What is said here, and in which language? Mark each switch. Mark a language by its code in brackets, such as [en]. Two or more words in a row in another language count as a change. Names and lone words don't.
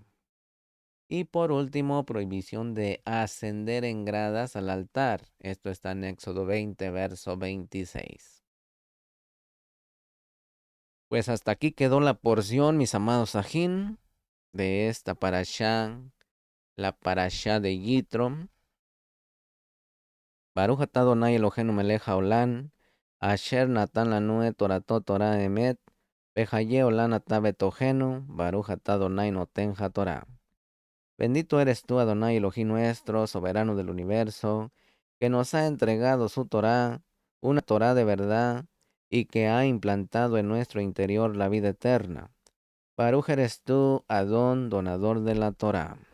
[es] Y por último, prohibición de ascender en gradas al altar. Esto está en Éxodo 20, verso 26. Pues hasta aquí quedó la porción, mis amados Sajín, de esta parashá, la parashá de Yitro. [he] ברוך אתה אדני אלהינו מלך העולם, אשר נתן לנו את תורתו תורה אמת, בחיי עולם אתה בתוכנו, ברוך אתה אדני נותן התורה. [es] Bendito eres tú, Adonai Elohim nuestro, soberano del universo, que nos ha entregado su Torah, una Torah de verdad, y que ha implantado en nuestro interior la vida eterna. Baruch eres tú, Adón, donador de la Torah.